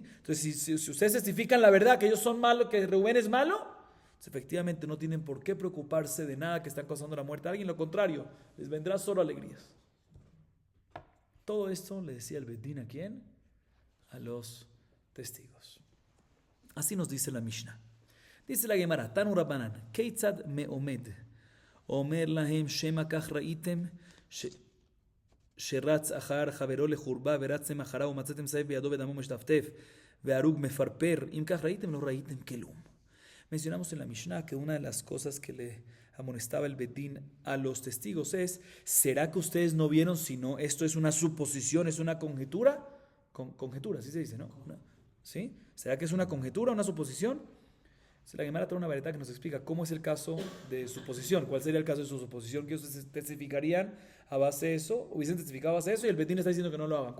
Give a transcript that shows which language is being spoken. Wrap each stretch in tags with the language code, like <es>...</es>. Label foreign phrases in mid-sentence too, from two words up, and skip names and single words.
<es>Entonces, si ustedes testifican la verdad, que ellos son malos, que Reubén es malo, pues efectivamente no tienen por qué preocuparse de nada que está causando la muerte a alguien, lo contrario, les vendrá solo alegrías. Todo esto le decía el Betín, ¿a quién? A los testigos. Así nos dice la Mishnah.</es> <he>Dice la Gemara, תנו רבנן כיצד מאומד אומר להם שמא כך ראיתם, שרץ אחר חברו לחורבה ורצתם אחריו ומצאתם סייף בידו ודמו משתפטף והרוג מפרפר, אם כך ראיתם לא ראיתם כלום.</he> <es>Mencionamos en la Mishnah que una de las cosas que le amonestaba el Bedín a los testigos es, ¿será que ustedes no vieron sino esto es una suposición, es una conjetura? Conjetura, así se dice, ¿no? ¿Sí? ¿Será que es una conjetura, una suposición? La Gemara trae una variedad que nos explica cómo es el caso de suposición, cuál sería el caso de su suposición, que ellos testificarían a base de eso, hubiesen testificado a base de eso y el Bedín está diciendo que no lo hagan.</es>